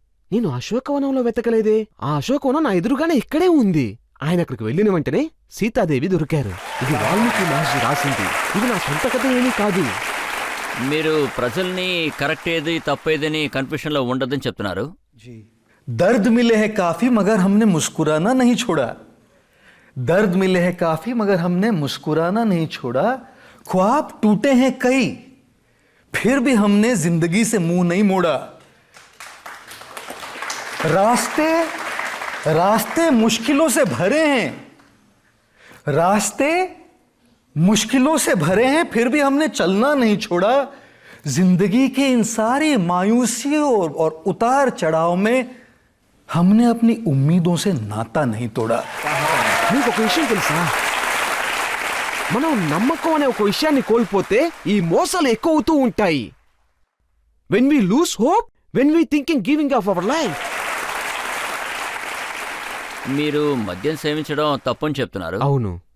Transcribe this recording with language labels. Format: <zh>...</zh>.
<te>నేను అశోకవనంలో వెతకలేదే, ఆ అశోకవనం నా ఎదురుగానే ఇక్కడే ఉంది. ఆయన అక్కడికి వెళ్ళిన వెంటనే సీతాదేవి దొరికారు. ఇది వాల్మీకి మహర్షి రాసింది, ఇది నా సొంత కథ ఏమీ కాదు. మీరు ప్రజల్ని కరెక్ట్ ఏది తప్పేదని కన్ఫ్యూషన్లో ఉండదని చెప్తున్నారు.</te> <hi>जी, दर्द मिले हैं काफी मगर हमने मुस्कुराना नहीं छोड़ा. दर्द मिले हैं काफी मगर हमने मुस्कुराना नहीं छोड़ा. ख्वाब टूटे हैं कई फिर भी हमने जिंदगी से मुंह नहीं मोड़ा. रास्ते रास्ते मुश्किलों से भरे हैं, रास्ते मुश्किलों से भरे हैं फिर भी हमने चलना नहीं छोड़ा. जिंदगी के इन सारी मायूसियों और उतार चढ़ाव में हमने अपनी उम्मीदों से नाता नहीं तोड़ा.</hi> <te>మీకు ఒక విషయం తెలుసా? మనం నమ్మకం అనే ఒక విషయాన్ని కోల్పోతే ఈ మోసాలు ఎక్కువ అవుతూ ఉంటాయి.</te> <en>When we lose hope, when we thinking giving off our life.</en> <te>మీరు మద్యం సేవించడం తప్పని చెప్తున్నారు. అవును.</te>